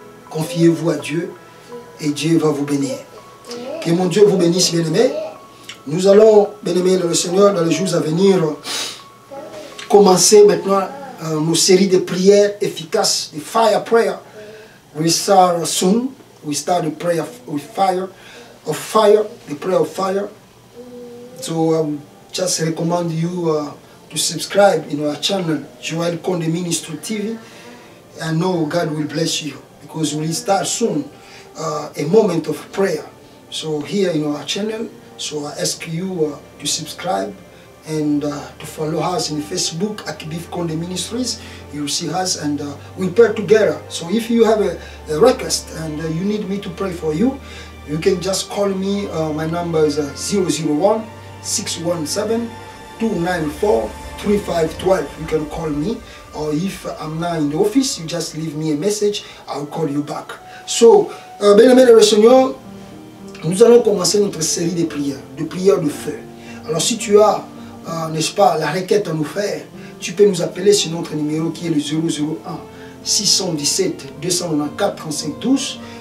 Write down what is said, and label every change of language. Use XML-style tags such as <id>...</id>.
<fr>Confiez-vous à Dieu et Dieu va vous bénir. Que mon Dieu vous bénisse, bien-aimés. Nous allons, bien-aimés dans le Seigneur, dans les jours à venir, commencer maintenant nos séries de prières efficaces, de</fr> <en>fire prayer. We start soon. We start the prayer with fire, the prayer of fire. So I just recommend you to subscribe in our channel, Joel Konde Ministry TV. I know God will bless you because we start soon a moment of prayer. So here in our channel, so I ask you to subscribe and to follow us in Facebook, Akibif Konde Ministries. You will see us and we pray together. So if you have a request and you need me to pray for you, you can just call me. My number is 001-617-294-3512. You can call me, or if I'm not in the office, you just leave me a message, I'll call you back.</en> <fr>So, bien-aimés dans le Seigneur, nous allons commencer notre série de prières de feu. Alors si tu as, n'est-ce pas, la requête à nous faire, tu peux nous appeler sur notre numéro qui est le 001-617-294-3512.</fr>